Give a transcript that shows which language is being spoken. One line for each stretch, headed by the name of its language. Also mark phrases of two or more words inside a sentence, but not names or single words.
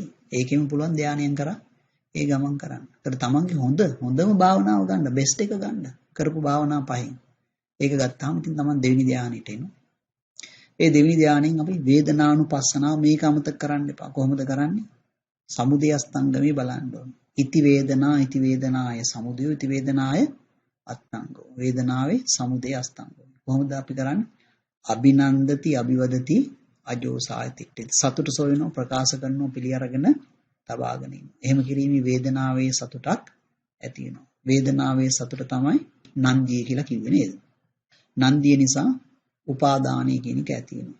Sinhala: ඒකෙම පුළුවන් ධානයෙන් කරා ඒ ගමන් කරන්න. ඒකට තමන්ගේ හොඳම භාවනාව ගන්න, බෙස්ට් එක ගන්න. කරපු භාවනා පහෙන්. ඒක ගත්තාම ඉතින් තමන් දෙවෙනි ධානයට එනවා. ඒ දෙවෙනි ධානයෙන් අපි වේදනානුපස්සනාව මේක අමතක කරන්න එපා. කොහොමද කරන්නේ? සමුදය අස්තංගමේ බලන්න ඕන.
Pali: ඉති වේදනාය සමුදය ඉති වේදනාය අස්තංගෝ.
Sinhala: වේදනාවේ සමුදය අස්තංගෝ. කොහොමද අපි කරන්නේ?
Pali: අභිනන්දති අභිවදති අජෝසායතිට්ඨි.
Sinhala: සතුට සොයනවා ප්‍රකාශ කරනවා පිළි අරගෙන තබාගෙන ඉන්න. එහෙම කිරීමේ වේදනාවේ සතුටක් ඇති වෙනවා. වේදනාවේ සතුට තමයි නන්දිය කියලා කිව්වේ නේද? නන්දිය නිසා උපාදානය කියන එක ඇති වෙනවා.